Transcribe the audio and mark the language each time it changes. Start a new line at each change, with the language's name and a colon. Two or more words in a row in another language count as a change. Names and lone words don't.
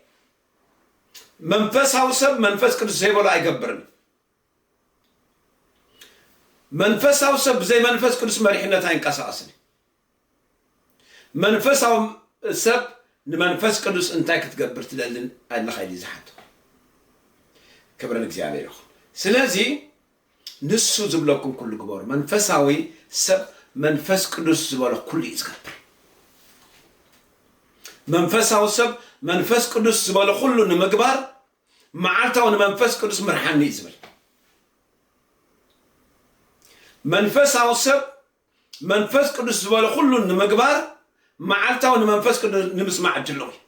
Tigrinya: መንፈሳው ሰብ መንፈስ ቅዱስ ዘይበሎ አይገብርም መንፈሳው ሰብ ዘይ መንፈስ ቅዱስ መሪሕነት አይንቀሳቀስን መንፈሳው ሰብ ንመንፈስ ቅዱስ እንታይ ክትገብር ትደልን አላህ ይዝሓት ክብረን እግዚአብሔር ይሁን ስለዚህ ንሱ ዝብለኩም ኩሉ ግበሩ መንፈሳዊ ሰብ መንፈስ ቅዱስ ዝበሎ ኩሉ ይዝገብር መንፈሳው ሰብ መንፈስ ቅዱስ ዝበሎ ኩሉ ንምግባር መዓልታው ንመንፈስ ቅዱስ ምርሓኒ ይዝብል መንፈሳው ሰብ መንፈስ ቅዱስ ዝበሎ ኩሉ ንምግባር መዓልታው ንመንፈስ ቅዱስ ንምስማዕ ድለው